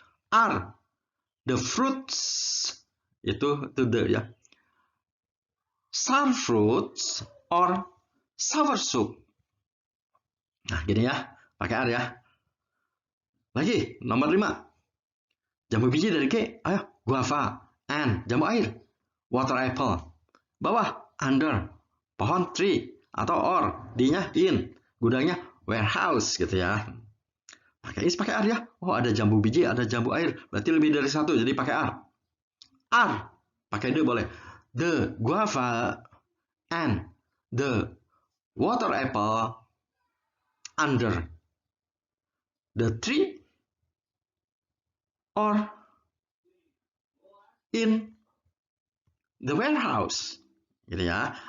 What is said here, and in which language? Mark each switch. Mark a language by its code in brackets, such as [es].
[en] Are the fruits, [id] itu [en] the ya. Sour fruits or sour soup. [id] Nah, gini ya, pakai are ya. Lagi, nomor 5. Jambu biji dari K, ayo, guava. [en] And, jambu air, water apple. [id] Bawah, under, pohon tree, atau or, D-nya in, gudangnya warehouse gitu ya. Pakai is, pakai are ya. Oh, ada jambu biji, ada jambu air, berarti lebih dari satu, jadi pakai are. Are, pakai the boleh. [en] The guava and the water apple under the tree or in the warehouse. [id] Gitu ya.